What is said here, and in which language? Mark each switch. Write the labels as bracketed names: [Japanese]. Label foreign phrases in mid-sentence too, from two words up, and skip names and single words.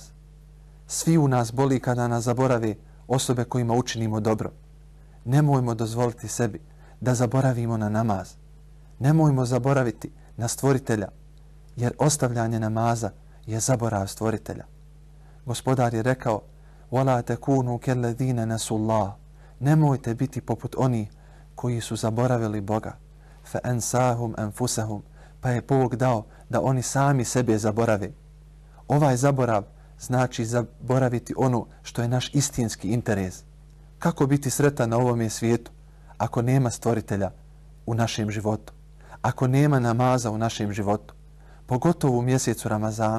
[Bosnian] Svi u nas boli kada nas zaborave osobe kojima učinimo dobro. Nemojmo dozvoliti sebi da zaboravimo na namaz. Nemojmo zaboraviti na Stvoritelja, jer ostavljanje namaza je zaborav Stvoritelja. Gospodar je rekao: [Arabic] وَلَا تَكُونُوا كَلَّذِينَ نَسُوا اللَّهَ. [Bosnian] Nemojte biti poput onih koji su zaboravili Boga. [Arabic] فَأَنْسَاهُمْ أَنْفُسَهُمْ. [Bosnian] Pa je Bog dao da oni sami sebe zaborave. Ovaj zaborav znači zaboraviti ono što je naš istinski interes. Kako biti sretan na ovome svijetu ako nema stvoritelja u našem životu? Ako nema namaza u našem životu? Pogotovo u mjesecu Ramazanu.